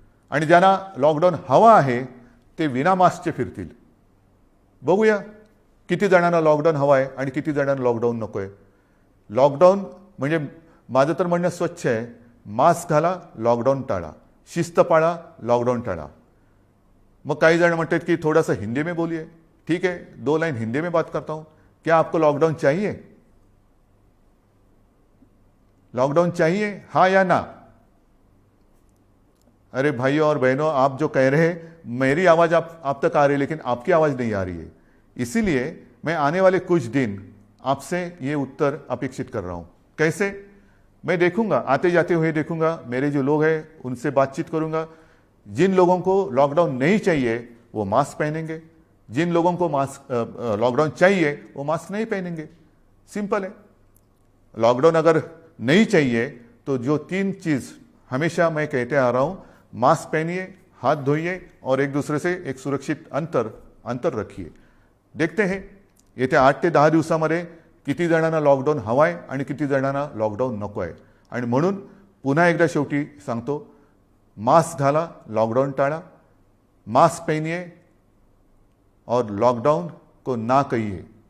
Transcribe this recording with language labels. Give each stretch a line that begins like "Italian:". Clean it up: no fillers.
Marathi: आणि ज्यांना लॉकडाऊन हवा आहे ते विना मास्कचे फिरतील. बघूया किती जणांना लॉकडाऊन हवा आहे आणि किती जणांना लॉकडाऊन नको आहे. लॉकडाऊन म्हणजे माझं तर म्हणणं स्वच्छ आहे, मास्क घाला, लॉकडाऊन टाळा, शिस्त पाळा, लॉकडाऊन टाळा. मग काही जण म्हणतात की
Hindi: थोड़ा सा हिंदी में बोलिए. ठीक है, 2 लाइन हिंदी में बात करता हूं. क्या आपको लॉकडाउन चाहिए? लॉकडाउन चाहिए, हाँ या ना? अरे भाइयों और बहनों, आप जो कह रहे हैं, मेरी आवाज़ आप तक आ रही है, लेकिन आपकी आवाज़ नहीं आ रही है. इसीलिए मैं आने वाले कुछ दिन आपसे ये उत्तर अपेक्षित कर रहा हूं. कैसे? मैं देखूंगा, आते जाते हुए देखूंगा, मेरे जो लोग हैं उनसे बातचीत करूंगा. जिन लोगों को लॉकडाउन नहीं चाहिए वो मास्क पहनेंगे, जिन लोगों को लॉकडाउन चाहिए वो मास्क नहीं पहनेंगे. सिंपल है. लॉकडाउन अगर नहीं चाहिए तो जो 3 चीज़ हमेशा मैं कहते आ रहा हूं, मास्क पहनिए, हाथ धोइए और एक दूसरे से एक सुरक्षित अंतर रखिए. देखते हैं
Marathi: येत्या 8 ते 10 दिवसामध्ये किती जणांना लॉकडाऊन हवा आहे आणि किती जणांना लॉकडाऊन नको आहे. आणि म्हणून पुन्हा एकदा शेवटी सांगतो, मास्क घाला, लॉकडाऊन टाळा,
Hindi: मास्क पहनिए और लॉकडाऊन को ना कहिए.